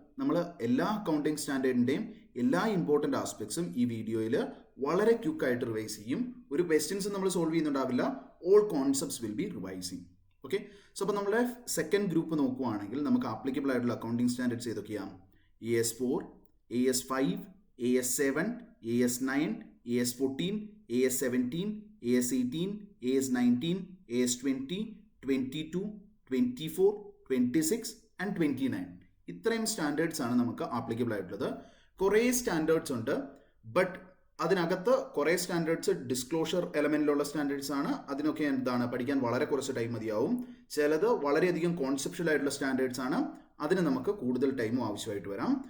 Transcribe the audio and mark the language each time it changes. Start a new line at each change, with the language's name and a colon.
Malayalam: നമ്മൾ എല്ലാ അക്കൗണ്ടിങ് സ്റ്റാൻഡേർഡിൻ്റെയും എല്ലാ ഇമ്പോർട്ടൻ്റ് ആസ്പെക്ട്സും ഈ വീഡിയോയിൽ വളരെ ക്വിക്കായിട്ട് റിവൈസ് ചെയ്യും. ഒരു ക്വസ്റ്റ്യൻസ് നമ്മൾ solve ചെയ്യുന്നുണ്ടാവില്ല,
English: All concepts will be revising.
Malayalam: Okay, so അപ്പോൾ നമ്മുടെ സെക്കൻഡ് ഗ്രൂപ്പ് നോക്കുവാണെങ്കിൽ നമുക്ക് ആപ്ലിക്കബിൾ ആയിട്ടുള്ള അക്കൗണ്ടിങ് സ്റ്റാൻഡേർഡ്സ് ഏതൊക്കെയാണ്? AS4, AS5, AS7, AS9, AS14, AS17, AS18, AS19, AS20, 22, 24, 26 and 29. ഇത്രയും സ്റ്റാൻഡേർഡ്സ് ആണ് നമുക്ക് ആപ്ലിക്കബിൾ ആയിട്ടുള്ളത്. കുറേ സ്റ്റാൻഡേർഡ്സ് ഉണ്ട്, ബട്ട് അതിനകത്ത് കുറേ സ്റ്റാൻഡേർഡ്സ് ഡിസ്ക്ലോഷർ എലമെന്റിലുള്ള സ്റ്റാൻഡേർഡ്സ് ആണ്. അതിനൊക്കെ എന്താണ് പഠിക്കാൻ വളരെ കുറച്ച് ടൈം മതിയാവും. ചിലത് വളരെയധികം കോൺസെപ്ഷ്യൽ ആയിട്ടുള്ള സ്റ്റാൻഡേർഡ്സ് ആണ്, അതിന് നമുക്ക് കൂടുതൽ ടൈമും ആവശ്യമായിട്ട് വരാം.